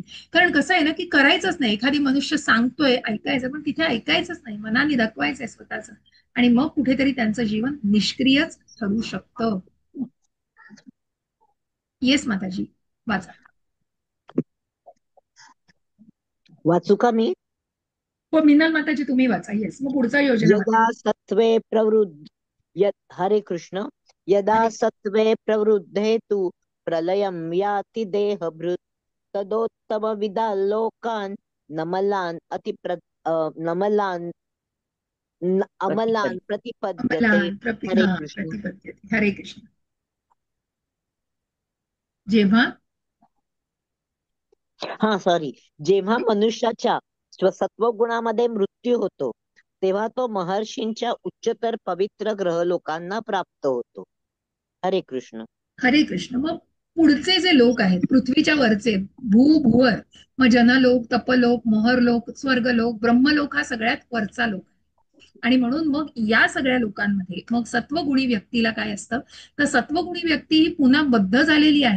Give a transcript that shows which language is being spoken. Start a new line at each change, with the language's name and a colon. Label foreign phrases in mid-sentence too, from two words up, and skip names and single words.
Marathi: कारण कसं आहे ना, की करायचंच नाही. एखादी मनुष्य सांगतोय ऐकायचं, पण तिथे ऐकायचंच नाही, मनाने दखवायचंय स्वतःच, आणि मग कुठेतरी त्यांचं जीवन निष्क्रियच ठरू शकतं. येस माताजी, वाचा. वाचू का मी? हो मिनल माताजी, तुम्ही वाचा. येस, मग पुढचा योजना
Sanskrit: यदा सत्वे प्रवृद्ध हरे कृष्ण. यदा हरे सत्वे प्रवृद्धे तु प्रलयं याति देहभृत् तदोत्तम विदा लोकान् नमलान् नमलान् अमलान् प्रतिपद्यते. हरे कृष्ण. प्रतिपद्यते. हरे कृष्ण.
Marathi: जेव्हा जेव्हा मनुष्याच्या सत्वगुणामध्ये मृत्यू होतो तेव्हा तो महर्षींच्या उच्चतर पवित्र ग्रह लोकांना प्राप्त होतो. हरे कृष्ण. हरे कृष्ण. मग पुढचे जे लोक आहेत पृथ्वीच्या वरचे, भूभुवर, मग जनलोक, तपलोक, मोहरलोक, स्वर्गलोक, ब्रह्मलोक हा सगळ्यात वरचा लोक आहे. आणि म्हणून मग या सगळ्या लोकांमध्ये मग सत्वगुणी व्यक्तीला काय असतं, तर सत्वगुणी व्यक्ती ही पुन्हा बद्ध झालेली आहे.